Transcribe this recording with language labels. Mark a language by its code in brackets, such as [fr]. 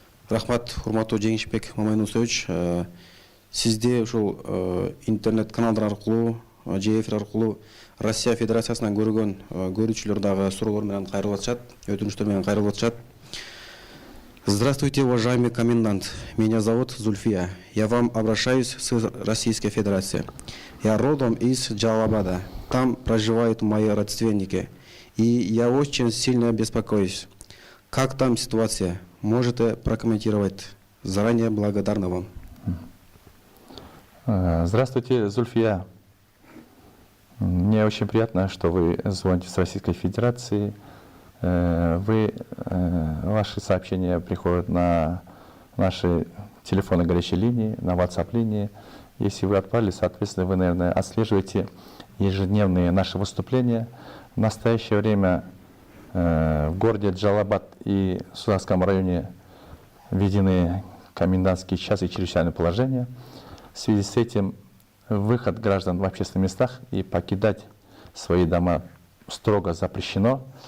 [ky] Рахмат, урматтуу Жеңишбек Мамайнусович. Сизде ушул интернет каналдар аркылуу, же эфир аркылуу Россия Федерациясынан көргөн көрүүчүлөр дагы суроолор менен кайрылып атышат, өтүнүчтөр менен кайрылып атышат. [ru] Здравствуйте, уважаемый комендант. Меня зовут Зульфия. Я вам обращаюсь с Российской Федерации. Я родом из Джалал-Абада. Там проживают мои родственники. И я очень сильно беспокоюсь. Как там ситуация? Можете прокомментировать? Заранее благодарна вам. Здравствуйте, Зульфия. Мне очень приятно, что вы звоните с Российской Федерации. Ваши сообщения приходят на наши телефоны горячей линии, на WhatsApp линии. Если вы отправили, соответственно, вы, наверное, отслеживаете ежедневные наши выступления. В настоящее время в городе Жалал Абад и Сузакском районе введены комендантские часы и чрезвычайное положение. В связи с этим выход граждан в общественных местах и покидать свои дома строго запрещено.